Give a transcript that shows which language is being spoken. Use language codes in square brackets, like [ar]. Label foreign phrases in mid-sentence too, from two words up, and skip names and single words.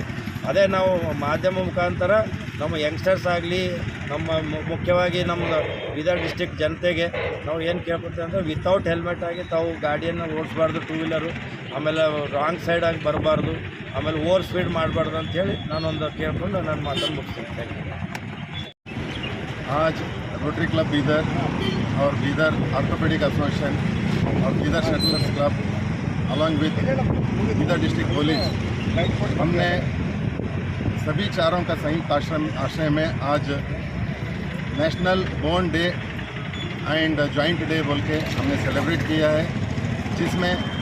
[kn] ಅದೇ ನಾವು ಮಾಧ್ಯಮ ಮುಖಾಂತರ ನಮ್ಮ ಯಂಗ್ಸ್ಟರ್ಸ್ ಆಗಲಿ, ನಮ್ಮ ಮುಖ್ಯವಾಗಿ ನಮ್ಮ ಬೀದರ್ ಡಿಸ್ಟಿಕ್ ಜನತೆಗೆ ನಾವು ಏನು ಕೇಳ್ಕೊತೀವಿ ಅಂದರೆ, [en] without helmet [kn] ಆಗಿ ತಾವು ಗಾಡಿಯನ್ನು ಓಡಿಸ್ಬಾರ್ದು, 2 ವೀಲರು. ಆಮೇಲೆ ರಾಂಗ್ ಸೈಡಾಗಿ ಬರಬಾರ್ದು, ಆಮೇಲೆ [en] over speed [kn] ಮಾಡಬಾರ್ದು ಅಂಥೇಳಿ ನಾನೊಂದು ಕೇಳ್ಕೊಂಡು ನಾನು ಮಾತನ್ನು ಮುಗಿಸ್ತೀನಿ. [en] thank you. [hi] आज रोटरी क्लब बीदर और बीदर आर्थोपेडिक एसोसिएशन और बीदर शटलर्स क्लब [en] along with [hi] बीदर डिस्ट्रिक्ट पुलिस, हमने सभी चारों का संयुक्त आश्रय में आज [en] National Bone Day and Joint Day [hi] बोल के हमने सेलिब्रेट किया है, जिसमें